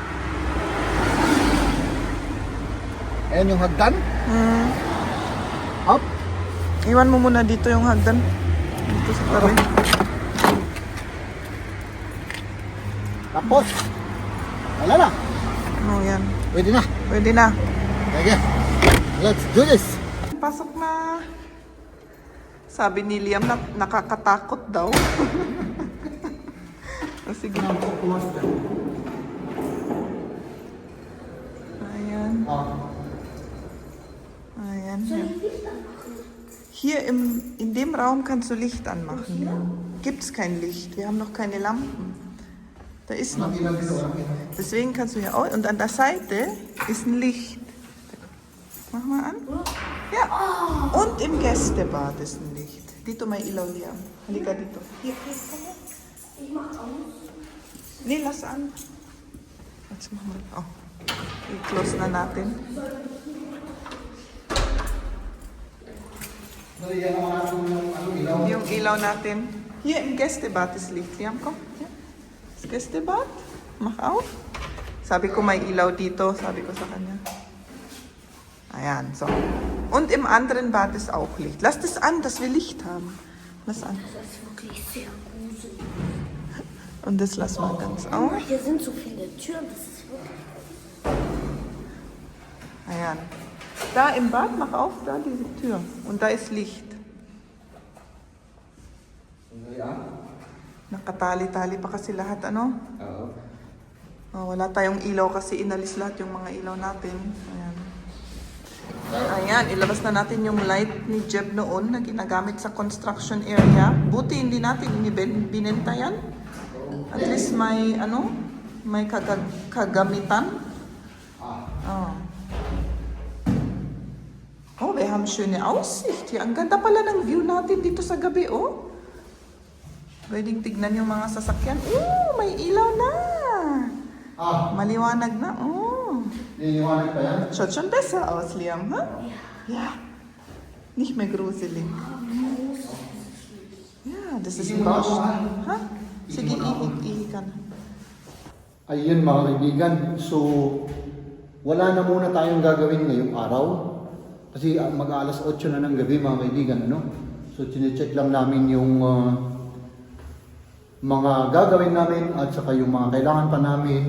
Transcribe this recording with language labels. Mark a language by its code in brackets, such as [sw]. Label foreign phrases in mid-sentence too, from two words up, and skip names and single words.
[tl] Ayan yung hagdan. Up. Iwan mo muna dito yung hagdan. Dito sa tabi. Tapos. Wala na. Oh, yan. Pwede na. Pwede na. [en] Okay. Let's do this. [tl] Pasok na. Sabi ni Liam na nakakatakot daw. Oh, sige. Ayan. Ayan. [de] Hier in dem Raum kannst du Licht anmachen. Gibt's kein Licht. Wir haben noch keine Lampen. Da ist noch nichts. Deswegen kannst du hier auch. Und an der Seite ist ein Licht. Mach mal an. Ja. Und im Gästebad ist ein Licht. [tl] Dito may ilaw, Liam. Halika dito. [de] Hier, komm her. Ich mach aus. Nee, lass an. Jetzt machen wir. Oh. [tl] I-close na natin. Yung ilaw natin. [de] Hier im Gästebad ist Licht. Liam, komm. Hier. Das Gästebad. Mach auf. [tl] Sabi ko may ilaw dito. Sabi ko sa kanya. Ayan, so. [de] Und im anderen Bad ist auch Licht. Lass das an, dass wir Licht haben. Lass an. Das ist wirklich sehr gruselig. Und das lassen wir ganz Mama, auf. hier sind so viele Türen. Das ist wirklich. [tl] Ayan. [de] Da im Bad, mach auf, da diese Tür. Und da ist Licht. [tl] Nakatali-tali pa kasi lahat, ano? Oh, wala tayong ilaw kasi inalis lahat yung mga ilaw natin. Ayan. Ayan, ilabas na natin yung light ni Jeb noon na ginagamit sa construction area. Buti hindi natin binenta yan. [en] At least [tl] may, ano, may kagamitan. Oh. [de] Oh, wir haben schöne Aussicht hier. [tl] Ang ganda pala ng view natin dito sa gabi, oh. Pwedeng tignan yung mga sasakyan. May ilaw na. Maliwanag na, oh. Niliwanag pa yan? [de] Schaut schon besser aus, Liam, ha? Ja. Nicht mehr gruselig. Ja, das ist ein Baustein. Ha? [tl] Sige, ihi ka na. Ayun mga kaibigan, so wala na muna tayong gagawin ngayong araw. Kasi mag-alas 8 na ng gabi mga kaibigan, ano? So chinecheck lang namin yung mga gagawin namin at saka yung mga kailangan pa namin.